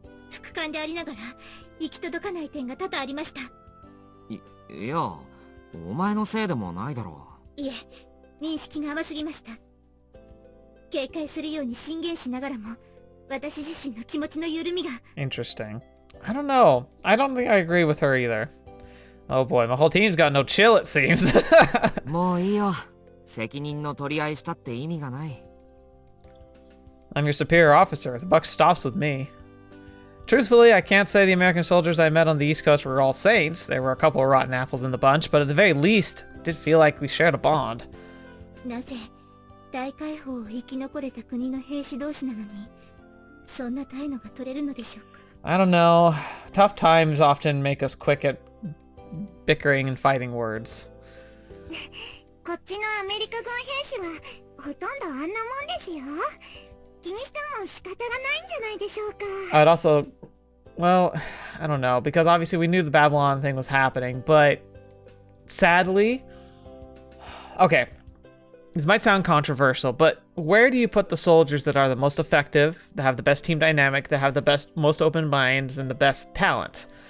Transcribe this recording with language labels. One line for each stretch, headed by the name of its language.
Japanese: 副官でありながら行き届かない点が多々ありました。いや、お前のせいでもないだろう。いえ、認識が甘すぎました。警戒するように進言しながらも、私自身の気持ちの緩みが。
English: Interesting. I don't know. I don't think I agree with her either. Oh boy, my whole team's got no chill, it seems.
Japanese: もういいよ。責任の取り合いしたって意味がない。
English: I'm your superior officer. The buck stops with me. Truthfully, I can't say the American soldiers I met on the East Coast were all saints. There were a couple of rotten apples in the bunch, but at the very least, it did feel like we shared a bond.
Japanese: なぜ大解放を生き残れた国の兵士同士なのにそんな態度が取れるのでしょうか
English: I don't know. Tough times often make us quick at bickering and fighting words.
Japanese: こっちのアメリカ軍兵士はほとんどあんなもんですよ気にしても仕方がないんじゃないでしょうか
English: I'd also, well, I don't know, because obviously we knew the Babylon thing was happening, but sadly, okay, this might sound controversial, but where do you put the soldiers that are the most effective, that have the best team dynamic, that have the best, most open minds, and the best talent?